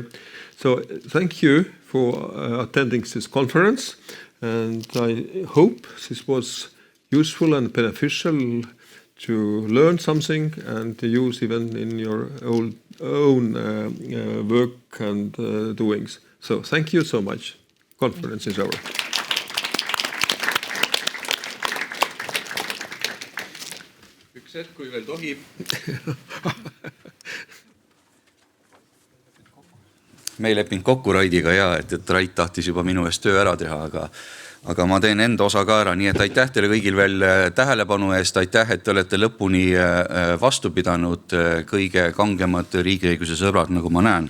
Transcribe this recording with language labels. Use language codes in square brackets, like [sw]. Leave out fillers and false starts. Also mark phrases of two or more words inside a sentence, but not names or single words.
[en] So thank you for attending this conference, and I hope this was useful and beneficial to learn something and to use even in your own work and doings. So thank you so much. Conference is over. [et] Üks hetk, kui veel tohib. Me ei leppinud kokku Raidiga et Rait tahtis juba minu eest töö ära teha, aga ma teen enda osa ka ära, nii et aitäh teile kõigil veel tähelepanu eest, aitäh, et te olete lõpuni vastu pidanud, kõige kangemad riigiõiguse sõbrad, nagu ma näen.